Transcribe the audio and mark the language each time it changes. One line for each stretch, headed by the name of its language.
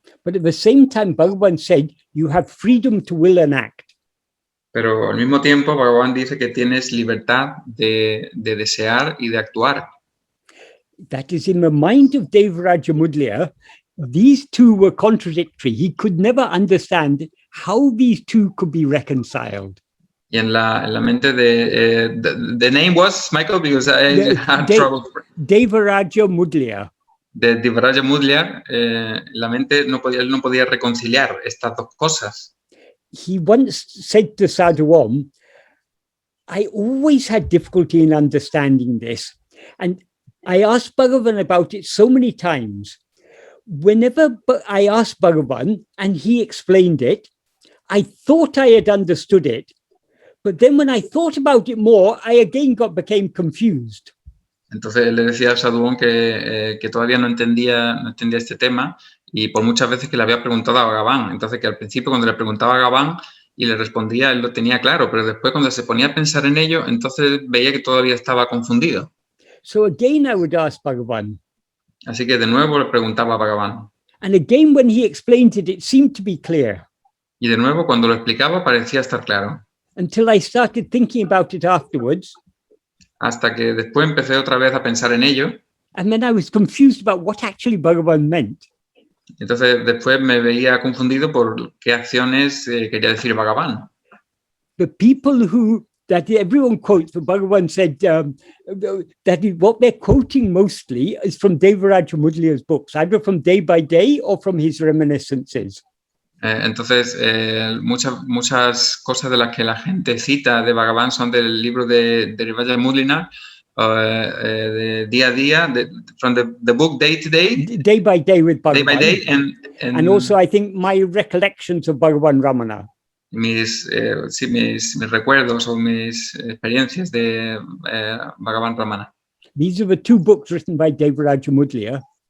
English: But at the same time, Bhagavan said you have freedom to will and act.
Spanish: Pero al mismo tiempo, Bhagavan dice que tienes libertad de desear y de actuar.
English: That is, in the mind of Vairāgya, these two were contradictory. He could never understand how these two could be reconciled.
Spanish: Y en la mente de...
English: the name was, Michael, because I had trouble. Vairāgya Mudlya.
Spanish: De Vairāgya Mudlya, la mente él no podía reconciliar estas dos cosas.
English: He once said to Sadhuam, I always had difficulty in understanding this. And I asked Bhagavan about it so many times. Whenever I asked Bhagavan and he explained it, I thought I had understood it. But then when I thought about it more, I again became confused.
Spanish: Entonces él le decía a Sadhuam que todavía no entendía este tema y por muchas veces que le había preguntado a Bhagavan. Entonces que al principio cuando le preguntaba a Bhagavan y le respondía, él lo tenía claro, pero después cuando se ponía a pensar en ello, entonces veía que todavía estaba confundido.
English: So again I would ask Bhagavan.
Spanish: Así que de nuevo le preguntaba a Bhagavan.
English: And again when he explained it, it seemed to be clear.
Spanish: Y de nuevo cuando lo explicaba parecía estar claro.
English: Until I started thinking about it afterwards.
Spanish: Hasta que después empecé otra vez a pensar en ello.
English: And then I was confused about what actually Bhagavan meant.
Spanish: Entonces después me veía confundido por qué acciones quería decir Bhagavan.
English: The people that everyone quotes, but Bhagavan said that what they're quoting mostly is from Vairāgya Mudlya's books, either from Day by Day or from his reminiscences.
Spanish: Entonces, muchas cosas de las que la gente cita de Bhagavan son del libro de Vairāgya Mudlya, de día a día,
English: from the book Day to Day. Day by Day with Bhagavan. Day by Day. And also, I think, my recollections of Bhagavan Ramana.
Spanish: Mis recuerdos o mis experiencias de Bhagavan Ramana.
English: These are the two books written by Vairāgya Mudlya.